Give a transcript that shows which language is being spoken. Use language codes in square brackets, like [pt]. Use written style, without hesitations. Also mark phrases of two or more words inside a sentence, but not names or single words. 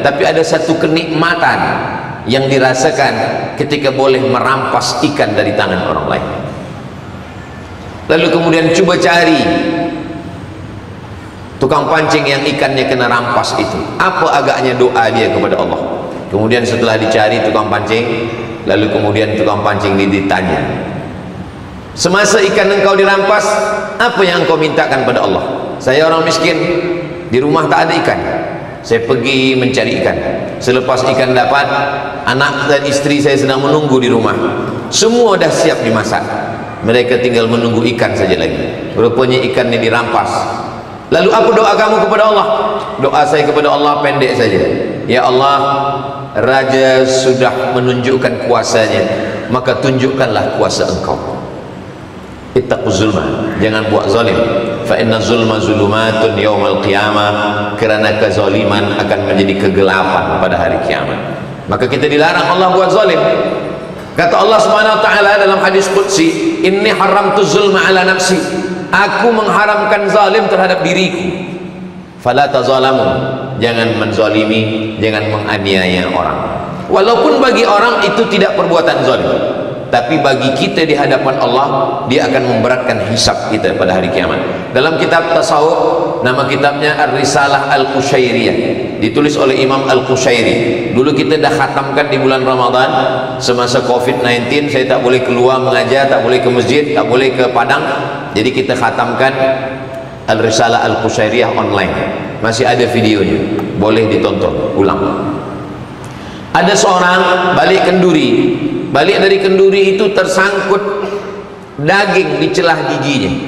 [ms] Tapi ada satu kenikmatan yang dirasakan ketika boleh merampas ikan dari tangan orang lain. Lalu kemudian cuba cari tukang pancing yang ikannya kena rampas itu, apa agaknya doa dia kepada Allah. Kemudian setelah dicari tukang pancing, lalu kemudian tukang pancing ditanya, semasa ikan engkau dirampas, apa yang engkau mintakan pada Allah? Saya orang miskin, di rumah tak ada ikan, saya pergi mencari ikan. Selepas ikan dapat, anak dan istri saya sedang menunggu di rumah, semua dah siap dimasak, mereka tinggal menunggu ikan saja lagi. Rupanya ikannya dirampas. Lalu apa doa kamu kepada Allah? Doa saya kepada Allah pendek saja, ya Allah, Raja sudah menunjukkan kuasanya, maka tunjukkanlah kuasa engkau. [ar] اتقوا الظلم, [ms] jangan buat zalim. [ar] فإن الظلم ظلمات يوم القيامة, [ms] kerana kezaliman akan menjadi kegelapan pada hari kiamat. Maka kita dilarang Allah buat zalim. Kata Allah [ar] سبحانه وتعالى [ms] dalam hadis qudsi, [ar] إني حرمت الظلم على نفسي, [ms] aku mengharamkan zalim terhadap diriku. [ar] فلا تظالموا, [ms] jangan menzalimi, jangan menganiaya orang. Walaupun bagi orang itu tidak perbuatan zalim, tapi bagi kita di hadapan Allah, dia akan memberatkan hisab kita pada hari kiamat. Dalam kitab tasawuf, nama kitabnya Ar-Risalah Al-Qushairiyah, ditulis oleh Imam Al-Qushairi. Dulu kita dah khatamkan di bulan Ramadan. Semasa COVID-19 saya tak boleh keluar mengajar, tak boleh ke masjid, tak boleh ke padang, jadi kita khatamkan Al-Risalah Al-Qushairiyah online. Masih ada videonya, boleh ditonton ulang. Ada seorang balik kenduri, balik dari kenduri itu tersangkut daging di celah giginya.